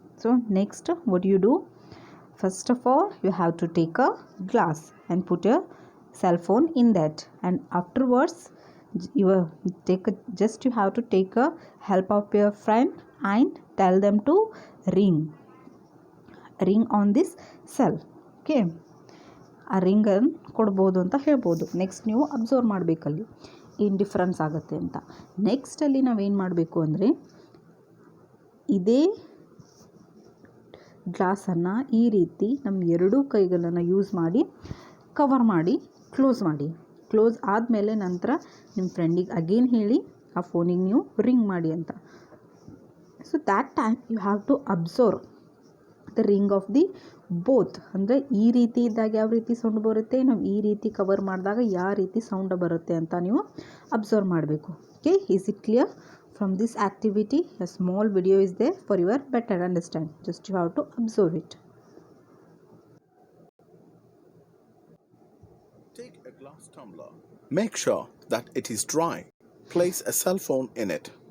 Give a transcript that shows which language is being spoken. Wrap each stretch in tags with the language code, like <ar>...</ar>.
<en>So next, what do you do? First of all, you have to take a glass and put your cell phone in that, and afterwards you have to take a help of your friend and tell them to ring on this cell.</en> <kn>Okay, ಆ ರಿಂಗನ್ನು ಕೊಡ್ಬೋದು ಅಂತ ಹೇಳ್ಬೋದು. Next ನೀವು observe ಮಾಡಬೇಕಲ್ಲಿ ಏನು difference ಆಗುತ್ತೆ ಅಂತ. ನೆಕ್ಸ್ಟಲ್ಲಿ ನಾವೇನು ಮಾಡಬೇಕು ಅಂದರೆ, ಇದೇ ಗ್ಲಾಸನ್ನು ಈ ರೀತಿ ನಮ್ಮ ಎರಡೂ ಕೈಗಳನ್ನು ಯೂಸ್ ಮಾಡಿ ಕವರ್ ಮಾಡಿ ಕ್ಲೋಸ್ ಆದಮೇಲೆ ನಂತರ ನಿಮ್ಮ ಫ್ರೆಂಡಿಗೆ ಅಗೇನ್ ಹೇಳಿ ಆ ಫೋನಿಗೆ ನೀವು ರಿಂಗ್ ಮಾಡಿ ಅಂತ.</kn> <en>So that time you have to observe the ring of the both.</en> <kn>ಅಂದರೆ ಈ ರೀತಿ ಇದ್ದಾಗ ಯಾವ ರೀತಿ ಸೌಂಡ್ ಬರುತ್ತೆ, ನಾವು ಈ ರೀತಿ ಕವರ್ ಮಾಡಿದಾಗ ಯಾವ ರೀತಿ ಸೌಂಡ್ ಬರುತ್ತೆ ಅಂತ ನೀವು ಅಬ್ಸರ್ವ್ ಮಾಡಬೇಕು.</kn> <en>Okay, is it clear? From this activity, a small video is there for your better understand. Just you have to observe it. Take a glass tumbler. Make sure that it is dry. Place a cell phone in it.</en>